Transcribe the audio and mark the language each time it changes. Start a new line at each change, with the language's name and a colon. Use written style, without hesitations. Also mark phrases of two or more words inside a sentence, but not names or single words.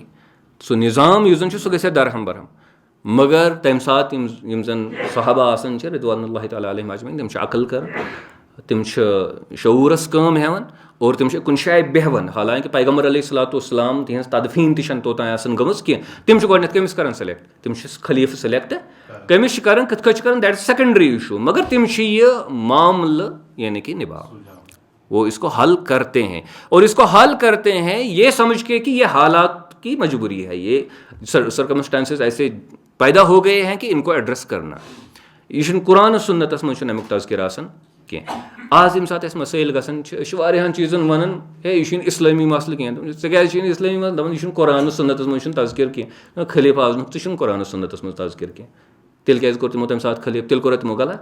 Kashmiri: سُہ نظام یُس زن چھُ سُہ گژھِ ہے درہم برہم. مگر تمہِ ساتہٕ یِم زن صحابہ آسان چھِ
Arabic: رضوان اللہ تعالیٰ علیہم اجمعین,
Kashmiri: تِم چھِ عقل کران, تِم چھِ شعوٗرس کٲم ہیٚوان اور تِم چھِ کُنہِ جایہِ بیٚہوان. حالانکہِ پیغمبر
Arabic: علیہ الصلوۃ والسلام
Kashmiri: تِہنٛز تدفیٖن تہِ چھنہٕ توٚتانۍ آسان گٔمٕژ کینٛہہ. تِم چھِ گۄڈنیتھ کٔمِس کران سِلیکٹ؟ تِم چھِ خلیٖفہٕ سِلیکٹ کٔمِس چھِ کران, کِتھ کٔنۍ چھِ کران,
English: that is secondary issue.
Kashmiri: مگر تِم چھِ یہِ معاملہٕ یعنی کہ نبھاوان,
Urdu: وہ اس کو حل کرتے ہیں. اور اس کو حل کرتے ہیں یہ سمجھ کے کہ یہ حالات کی مجبوری ہے, یہ سرکمسٹانسز ایسے پیدا ہو گئے ہیں کہ ان کو ایڈریس کرنا.
Kashmiri: یہ چھُنہٕ قرآن سُنتس منٛز چھُنہٕ امیُک تذکِر آسان کینٛہہ. آز ییٚمہِ ساتہٕ اَسہِ مسٲیِل گژھان چھِ, أسۍ چھِ واریاہن چیٖزن وَنان ہے یہِ چھُنہٕ اِسلٲمی مسلہٕ کینٛہہ. ژےٚ کیازِ چھُے نہٕ اِسلٲمی مسلہٕ؟ دَپان یہِ چھُنہٕ قرآن سُنتس منٛز چھُنہٕ تذکِر کینٛہہ. خلیٖف آزنُک تہِ چھُنہٕ قرآن سُنتس منٛز تذکِر کینٛہہ. تیٚلہِ کیازِ کوٚر تِمو تَمہِ ساتہٕ خلیٖف؟ تیٚلہِ کوٚرا تِمو غلط؟